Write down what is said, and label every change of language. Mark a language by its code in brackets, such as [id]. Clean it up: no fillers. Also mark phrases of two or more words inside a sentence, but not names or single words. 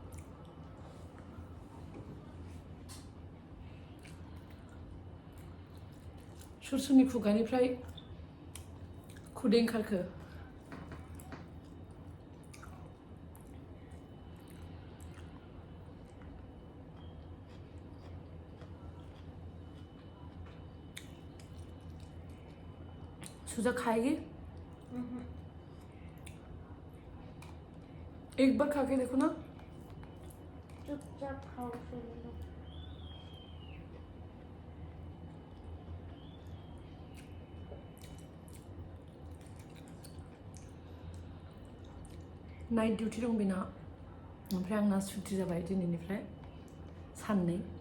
[brx] सोरनि खुगानिफ्राय खुदै ओंखारखो [hi] सुजा खाएगी एक बार खा के देखो ना चुपचाप खाओ फिर [en] night duty [brx] दं बेना ओमफ्राय आंना सुटि जाबाय दिनैनिफ्राय साननै